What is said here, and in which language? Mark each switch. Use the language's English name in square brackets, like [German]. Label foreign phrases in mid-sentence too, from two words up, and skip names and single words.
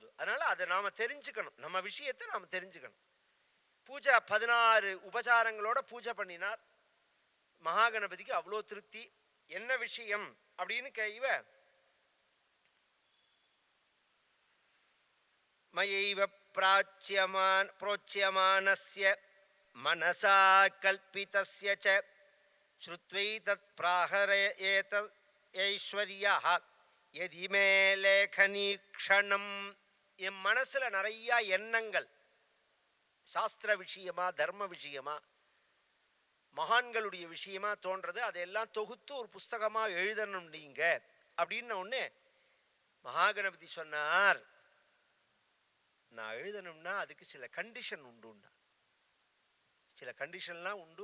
[Tamil] அதனால் அதை நாம் தெரிஞ்சுக்கணும், நம்ம விஷயத்தை நாம் தெரிஞ்சுக்கணும். பூஜை 16 உபசாரங்களோட பூஜை பண்ணினார். மகாகணபதிக்கு அவ்வளோ திருப்தி. என்ன விஷயம் அப்படின்னு கேய்வ, [Sanskrit] மயைவ प्रोच्यमानस्य मनसा कल्पितस्य च श्रुत्वैतत् प्राहरयेत ऐश्वर्यः यदि मे लेखनीक्षणम्. [Tamil] என் மனசுல நிறைய எண்ணங்கள் சாஸ்திர விஷயமா, தர்ம விஷயமா, மகான்களுடைய விஷயமா தோன்றது. அதையெல்லாம் தொகுத்து ஒரு புஸ்தகமா எழுதணும் நீங்க அப்படின்னு ஒன்று மகாகணபதி சொன்னார். நான் எழுதணும்னா அதுக்கு சில கண்டிஷன் உண்டுண்டா, சில கண்டிஷன்லாம் உண்டு.